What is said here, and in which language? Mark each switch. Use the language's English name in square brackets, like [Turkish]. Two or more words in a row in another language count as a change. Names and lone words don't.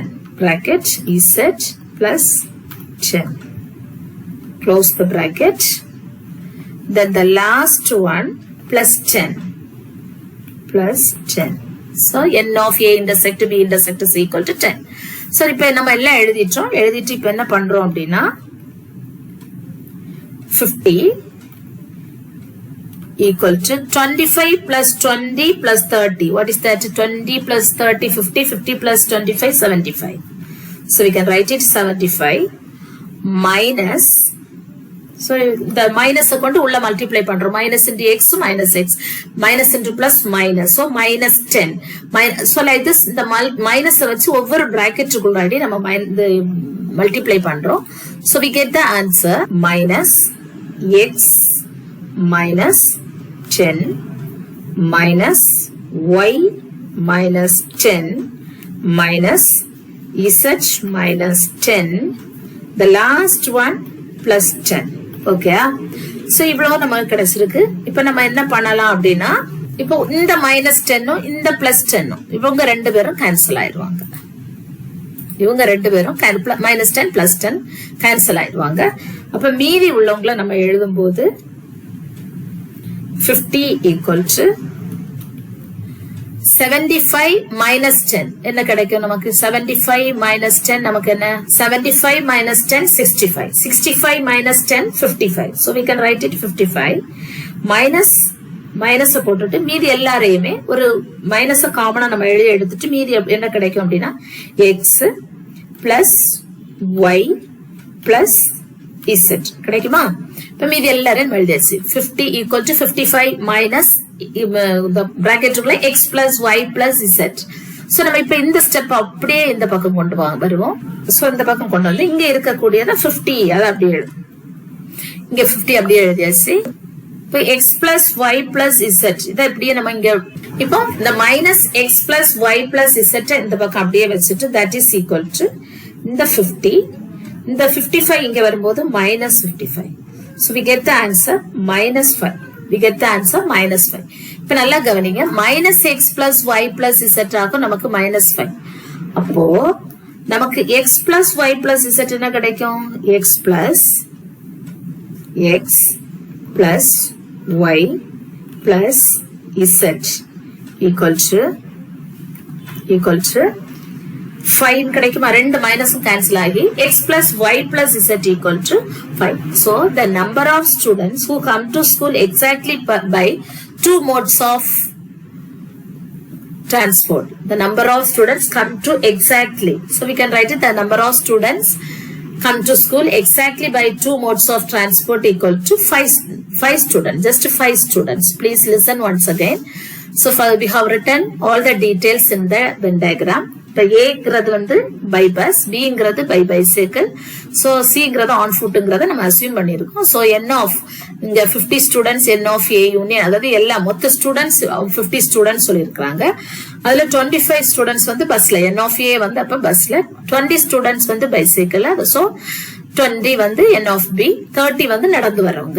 [English] Bracket z plus 10. Close the bracket. Then the last one plus 10. Plus 10. So n of a intersect b intersect is equal to 10. [Tamil] So இப்ப நம்ம எல்லாம் எழுதிட்டோம். எழுதிட்டு இப்ப என்ன பண்றோம் அப்படின்னா 50 [English] equal to 25 plus 20 plus 30. What is that? 20 plus 30 50, 50 plus 25 75. So we can write it 75 minus. So the minus [Tamil] கொண்டு உள்ள multiply பண்றோம். [English] Minus into x minus x. Minus into plus minus. So minus 10. So like this the minus [Tamil] வச்சு ஒவ்வொரு [English] bracket [Tamil] குள்ளாடி நம்ம [English] multiply பண்றோம். So we get the answer minus x minus 10 minus y minus 10 minus z minus 10. The last one plus 10. Okay. [Tamil] So இவ்வளவு நமக்கு கிடைச்சிருக்கு. இப்போ நம்ம என்ன பண்ணலாம் அப்படின்னா, இப்போ இந்த minus 10 இந்த plus 10 இவங்க ரெண்டு பேரும் கேன்சல் ஆயிடுவாங்க. இவங்க ரெண்டு பேரும் minus 10 plus 10 கேன்சல் ஆயிடுவாங்க. அப்ப மீதி உள்ளவங்களை நம்ம எழுதும்போது 50 [English] equal to 75 minus [Tamil] 10 என்ன கிடைக்கும் நமக்கு? 75 minus 10 நமக்கு என்ன? 75 minus 10 65. 65 minus 10 55. [English] So we can write it 55 minus [Tamil] போட்டுட்டு மீதி எல்லாரையுமே ஒரு மைனஸ் காமனா நம்ம எழுதி எடுத்துட்டு மீதி என்ன கிடைக்கும் அப்படின்னா x plus y plus z கிடைக்குமா? இப்ப மீதி எல்லாரும் எழுதியாச்சு. [English] 50 equal to 55 minus the bracket x plus y plus z. [Tamil] So நம்ம இப்ப இந்த ஸ்டெப் அப்படியே இந்த பக்கம் கொண்டு வருவோம். சோ இந்த பக்கம் கொண்டு வந்து இங்க இருக்கக்கூடியத 50 அத அப்படியே எழுது. இங்க 50 அப்படியே எழுதியாச்சு. இப்போ [English] x plus y plus z [Tamil] இத அப்படியே நம்ம இங்க இப்போ இந்த [English] minus x plus y plus z [Tamil] இந்த பக்கம் அப்படியே வச்சிட்டு [English] that is equal to [Tamil] இந்த 50 இந்த 55 இங்க வரும்போது minus 55. [English] So we get the answer minus 5. We get the answer minus 5. [Tamil] இப்ப நல்லா கவனிங்க. [English] minus x plus y plus z [Tamil] ஆகும் நமக்கு [English] minus 5. [Tamil] அப்போ நமக்கு x plus y plus z என்ன கிடைக்கும்? [English] x plus y plus z equal to 5 [Tamil] கிடைக்குமா? ரெண்டு மைனஸும் கேன்சல் ஆகி [English] x plus y plus z equal to 5. So the number of students who come to school exactly by two modes of transport. The number of students come to exactly. So we can write it the number of students come to school exactly by 2 modes of transport equal to 5 students. Just 5 students. Please listen once again. So we have written all the details in the Venn diagram. [Tamil] இப்போ ஏங்கிறது வந்து [English] by bus, [Tamil] பிங்கிறது [English] by bicycle, [Tamil] ஸோ சிங்கிறது [English] on footungiratha [Tamil] நம்ம அசியூம் பண்ணியிருக்கோம். [English] so n of [Tamil] இங்க 50 [English] students n of A union, [Tamil] அதாவது எல்லா மொத்த ஸ்டூடெண்ட்ஸ் 50 ஸ்டூடெண்ட்ஸ் சொல்லியிருக்காங்க. அதுல 25 ஸ்டூடெண்ட்ஸ் வந்து பஸ்ல, [English] n of A [Tamil] வந்து அப்ப பஸ்ல, 20 ஸ்டூடெண்ட்ஸ் வந்து பைசைக்கிள், ஸோ 20 வந்து [English] n of B, [Tamil] 30 வந்து நடந்து வர்றவங்க.